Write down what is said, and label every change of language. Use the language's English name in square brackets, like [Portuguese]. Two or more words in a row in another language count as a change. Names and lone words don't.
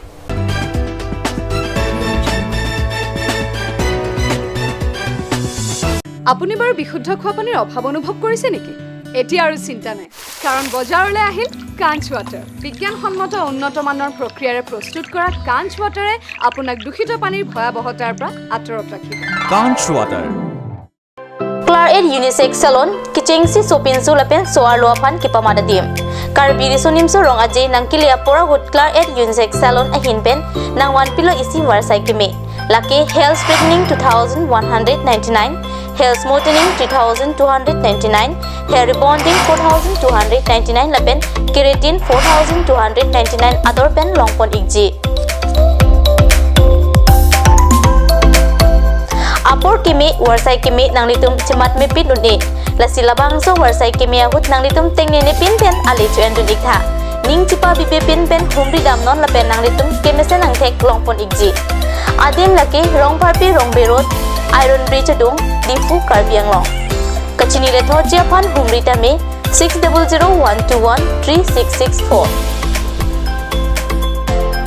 [Assamese] আপুনি বাৰু বিশুদ্ধ খোৱা পানীৰ অভাৱ অনুভৱ কৰিছে নেকি? এতিয়া আৰু চিন্তা নাই, কাৰণ বজাৰলৈ আহিল কাঞ্চ ৱাটাৰ। বিজ্ঞানসন্মত উন্নত মানৰ প্ৰক্ৰিয়াৰে প্ৰস্তুত কৰা কাঞ্চ ৱাটাৰে আপোনাক দূষিত পানীৰ ভয়াৱহতাৰ পৰা আঁতৰত ৰাখিব। কাঞ্চ ৱাটাৰ [Karbi] Claret Unisex Salon kichengsi sopinsu lapen soar luapan kipamada dim. Karbiri sonimso rong aje nang kilia pora hut Claret Unisex Salon ahinpen nang 1 pilo isi warsai kime. Laki [English] hair straightening [Karbi] 2199, [English] hair smoothing [Karbi] 3299, [English] hair rebonding [Karbi] 4299 lapen, keratin 4299 ador pen longpon igji. Apor kimi warsai kimi nang litum cemat mepin unni lasi labang so warsai kimi ahut nang litum tengni ne pin pen ali cuan dunik tha ning cipa bibe pin pen humri dam non lapen nang litum kemese nang tek longpon igji adin laki rongfarpi rongbirot iron bridge dung difu Karbi Anglong kachini le tho chiapan humri tame 6001213664